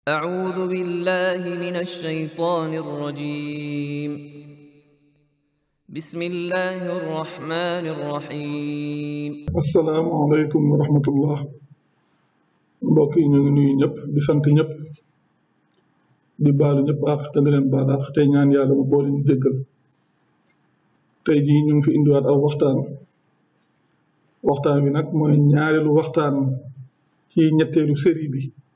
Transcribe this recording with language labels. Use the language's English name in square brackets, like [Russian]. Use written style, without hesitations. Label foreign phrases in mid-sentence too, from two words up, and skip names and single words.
[Arabic] أعوذ بالله من الشيطان الرجيم. بسم الله الرحمن الرحيم. السلام عليكم ورحمة الله. [Wolof] mbokk yi ñu ngi nuyu ñëpp di sant ñëpp di baalu ñëpp ak te di leen baal ak te ñaan yàlla mu boole ñu jéggal. tey jii ñu ngi fi indiwaat aw waxtaan bi nag mooy ñaareelu waxtaan ci ñetteelu série bi.